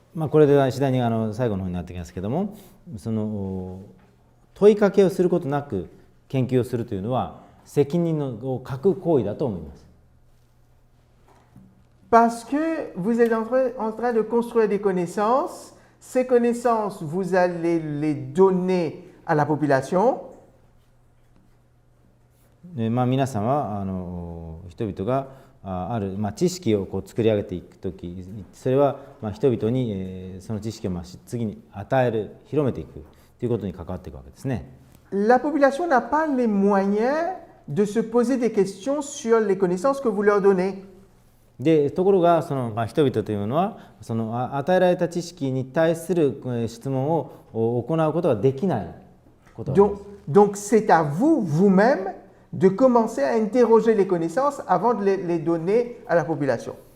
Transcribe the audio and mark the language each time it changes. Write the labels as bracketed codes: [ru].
[ja] これで次第に最後の方になってきますけども、その問いかけをすることなく研究をするというのは責任を欠く行為だと思います。 [fr] Parce que vous êtes en train de construire des connaissances. Ces connaissances, vous allez les donner à la population. [ja] 皆さんは人々がある知識を作り上げていくとき、それは人々にその知識を次に与える、広めていくということに関わっていくわけですね。 [fr] La population n'a pas les moyens de se poser des questions sur les connaissances que vous leur donnez. [ja] でところがその人々というのはその与えられた知識に対する質問を行うことができないことです。 [fr] Donc c'est à vous, vous-même, de commencer à interroger les connaissances avant de les donner à la population.